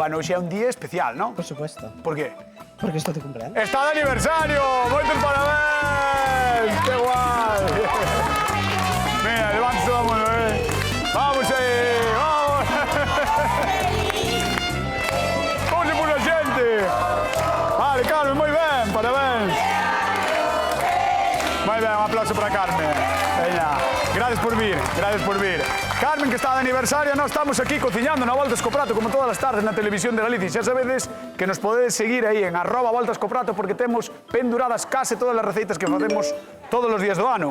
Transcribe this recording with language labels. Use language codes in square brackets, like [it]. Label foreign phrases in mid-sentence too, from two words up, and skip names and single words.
[es] Bueno, hoy es un día especial, ¿no? Por supuesto. ¿Por qué? Porque esto te cumpleaños. ¡Está de aniversario! [gl] ¡Moitos parabéns! [es] ¡Qué guay! Mira, levántese la mano, [gl] ¡Vamos aí! [es] ¡Vamos! ¿Cómo se puso [gl] a xente? Vale, Carmen, moi ben, parabéns. Moi ben, un aplauso para Carmen. Veña, gracias por vir, gracias por vir. Carmen, que está de aniversario, nós estamos aquí cociñando na Voltas co Prato como todas as tardes na televisión de Galicia. Xa sabedes que nos podedes seguir aí en @voltascoprato porque temos penduradas case todas as receitas que facemos todos os días do ano.